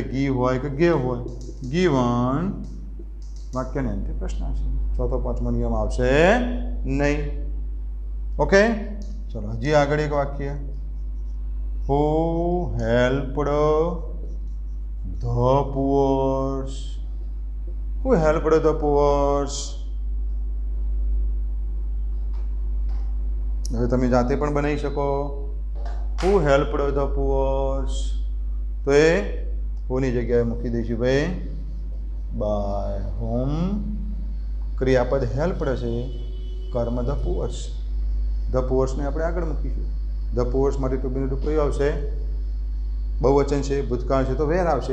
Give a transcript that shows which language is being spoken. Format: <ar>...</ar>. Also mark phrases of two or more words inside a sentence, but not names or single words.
<gu>ગીવ હોય કે ગેવ હોય? ગીવન. વાક્યને અંતે પ્રશ્ન છે. ચોથો પાંચમો નિયમ આવશે નહીં. ઓકે. ચલો, હજી આગળ એક વાક્ય.</gu> <en>who helped the poors. Who helped the poor?</en> <gu>હવે તમે જાતે પણ બનાવી શકો.</gu> <en>Who helped the poor?</en> <gu>તો એ હુની જગ્યાએ મૂકી દઈશું ભાઈ</gu> <en>by whom.</en> <gu>ક્રિયાપદ હેલ્પડ છે, કર્મ</gu> <en>the poors. the poors</en> <gu>આપણે આગળ મૂકીશું.</gu> <en>the poors</en> <gu>માટે</gu> <en>to be</en> <gu>રૂપ કયું આવશે? બહુવચન છે, ભૂતકાળ છે, તો વેર આવશે.</gu>